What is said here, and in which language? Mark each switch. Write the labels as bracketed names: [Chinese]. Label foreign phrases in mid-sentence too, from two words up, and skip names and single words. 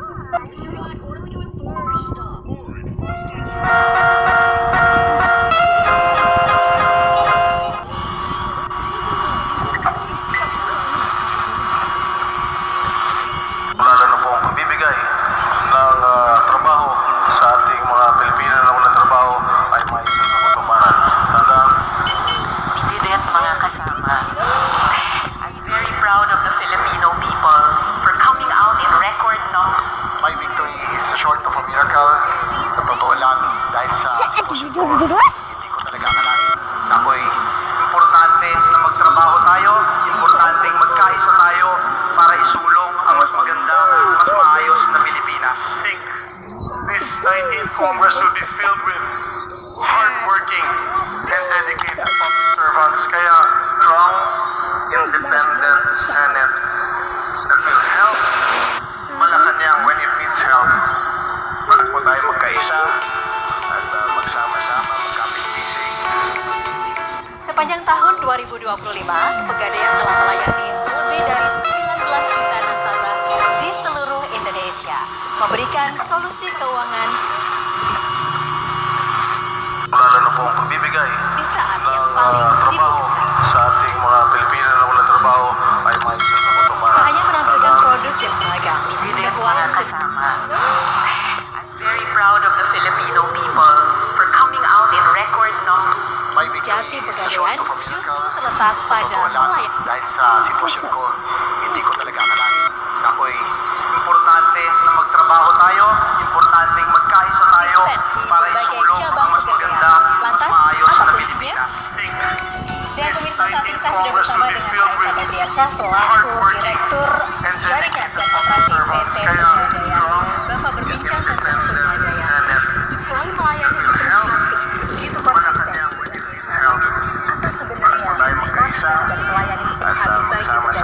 [English] So what are we doing first? Alright, first it's [Filipino] lalo na po ang pagbibigay ng trabaho sa ating mga Pilipino na walang trabaho ay may isa sa katuparan. Tandaan, President, mga kasama, [English] I'm very proud of the Filipino people for coming out in record numbers. my victory is short of a miracle. [Filipino] Sa totoo lang, dahil sa hindi ko talaga akalain na ako'y importante na magtrabaho tayo, importante magkaisa tayo para isulong ang mas maganda, mas maayos na Pilipinas. [English] This 19th Congress will be filled with hardworking and dedicated public servants. Kaya strong, independent Senate that will help Malacanang when it needs help. [Filipino] Bakit po tayo magkaisa at magsama-sama, magkapit-pising. [Indonesian] Sepanjang tahun 2025, Pegadaian telah melayani lebih dari 19 juta nasabah di seluruh Indonesia, memberikan solusi keuangan [Filipino] Lalo na po ang pagbibigay [Indonesian] di saat yang [Filipino] ng [Indonesian] paling [Filipino] trabaho [Indonesian] dibutuhkan. [Filipino] sa ating mga Pilipino na walang trabaho ay may isa sa [Indonesian] Tak [Filipino] katuparan. [Indonesian] hanya menampilkan produk yang beragam, [Filipino] President, [Indonesian] keuangan [Filipino] mga kasama, [English] I'm very proud of the Filipino people for coming out in record numbers. My victory [Indonesian] Jati [English] is [Indonesian] Pegadaian [English] short of a miracle. [Indonesian] justru terletak pada [Filipino] Totoo lang, [Indonesian] pelayanan. [Filipino] dahil sa sitwasyon ko, hindi ko talaga akalain na ako'y importante na magtrabaho tayo, importante magkaisa tayo [Indonesian] Konsisten di [Filipino] para [Indonesian] berbagai [Filipino] isulong [Indonesian] cabang [Filipino] ang mas [Indonesian] Pegadaian. [Filipino] maganda, mas [Indonesian] Lantas, [Filipino] maayos [Indonesian] apa [Filipino] na [Indonesian] kuncinya? [Filipino] Pilipinas. [Indonesian] Dan pemirsa, saat ini saya sudah bersama dengan Pak Eka Gandiarsyah selaku Direktur Jaringan dan Operasi PT Pegadaian. Bapak berbincang tentang Pegadaian selalu melayani sepenuh hati, begitu konsisten. Apa sebenarnya makna dari melayani sepenuh hati bagi Pegadaian?